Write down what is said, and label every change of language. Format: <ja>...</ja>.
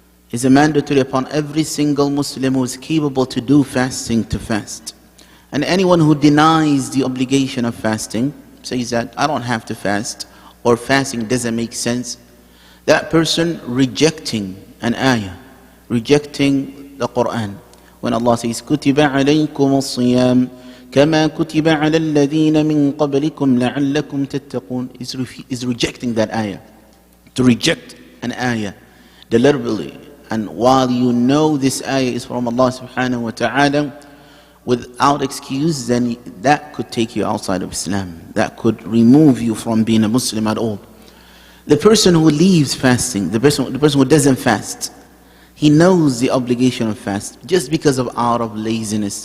<en>It's a mandatory upon every single Muslim who is capable to do fasting to fast. And anyone who denies the obligation of fasting, says that I don't have to fast, or fasting doesn't make sense, that person rejecting an ayah, rejecting the Quran. When Allah says,</en> <ar>كُتِبَ عَلَيْكُمُ الصِّيَامِ كَمَا كُتِبَ عَلَى الَّذِينَ مِن قَبْلِكُمْ لَعَلَّكُمْ تَتَّقُونَ,</ar> <en>is rejecting that ayah. To reject an ayah deliberately, and while you know this ayah is from Allah subhanahu wa ta'ala, without excuse, then that could take you outside of Islam. That could remove you from being a Muslim at all. The person who leaves fasting, the person who doesn't fast, he knows the obligation of fast just because of out of laziness.</en>